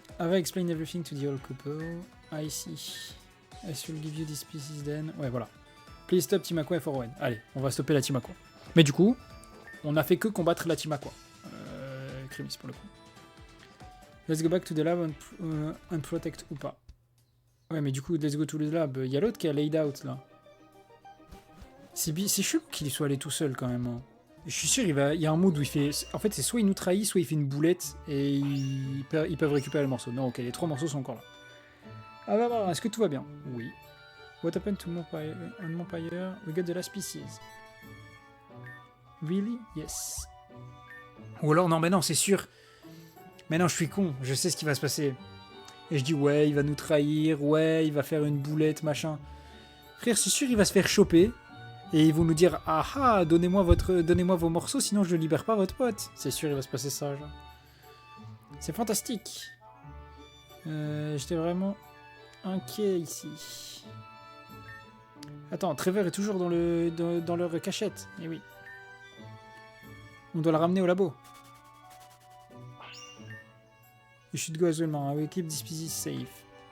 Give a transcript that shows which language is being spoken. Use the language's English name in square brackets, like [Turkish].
[English] Have I explained everything to the old couple? I see. I should give you this pieces then. [French] Ouais, voilà. [English] Please stop Team Aqua for Owen. [French] Allez, on va stopper la Team Aqua. Mais du coup, on a fait que combattre la Team Aqua. Crimis pour le coup. [English] Let's go back to the lab and protect Upa. [French] Ouais, mais du coup, [English] let's go to the lab. [French] Il y a l'autre qui a laid out là. C'est chelou qu'il soit allé tout seul quand même. Hein. Je suis sûr, il y a un mode où il fait... En fait, c'est soit il nous trahit, soit il fait une boulette et ils peuvent récupérer le morceau. Non, ok, les 3 morceaux sont encore là. Ah bah voilà, est-ce que tout va bien? Oui. [English] What happened to Montpire? We got the last pieces. Really? Yes. [French] Ou alors, non, mais non, c'est sûr. Mais non, je suis con, je sais ce qui va se passer. Et je dis, ouais, il va nous trahir, ouais, il va faire une boulette, machin. Frère, c'est sûr, il va se faire choper. Et ils vont nous dire, ah ah, donnez-moi vos morceaux, sinon je libère pas votre pote. C'est sûr, il va se passer ça, genre. C'est fantastique. J'étais vraiment inquiet ici. Attends, Trevor est toujours dans leur cachette. Eh oui. On doit le ramener au labo. [English] You should go as well, man. I will keep this species safe.